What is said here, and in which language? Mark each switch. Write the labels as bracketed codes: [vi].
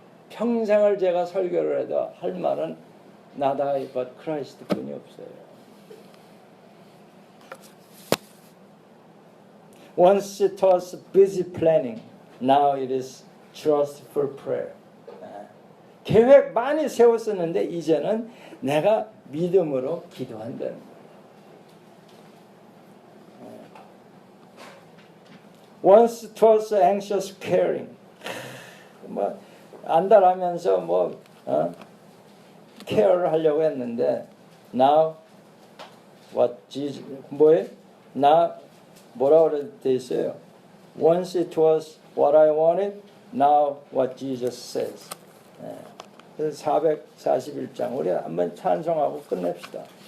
[ko] 평생을 제가 설교를 해도 할 말은 [en] not I but Christ [ko] 뿐이 없어요. [en] Once it was busy planning, now it is trustful prayer. [ko] 계획 많이 세웠었는데 이제는 내가 믿음으로 기도한다는 거예요. [en] Once it was anxious caring. [ko] 뭐 안달하면서 케어를 하려고 했는데 [en] now what Jesus [ko] 뭐에 나 뭐라고 돼 있어요? [en] Once it was what I wanted, now what Jesus says. [ko] 그래서 441장 우리 한번 찬송하고 끝냅시다.